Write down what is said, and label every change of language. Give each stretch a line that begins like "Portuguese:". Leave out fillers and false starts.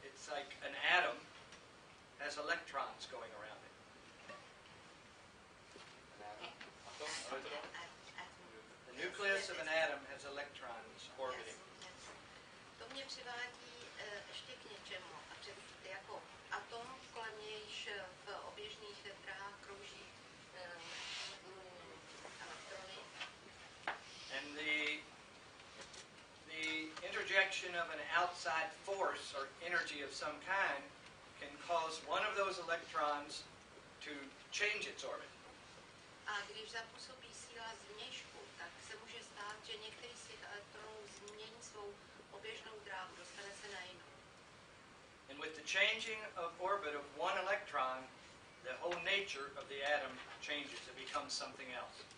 English: like an atom has electrons going around it. The nucleus of an atom has electrons orbiting.
Czech: To mě přivádí ještě k něčemu. A jako atom, kolem nějž v oběžných drahách krouží elektrony.
English: And the interjection of an outside force or energy of some kind can cause one of those electrons to change its orbit.
Czech: A když zapůsobí síla zvnějšku, tak se může stát, že některý z těch elektronů změní svou oběžnou dráhu, dostane se na jinou.
English: And with the changing of orbit of one electron, the whole nature of the atom changes. It becomes something else.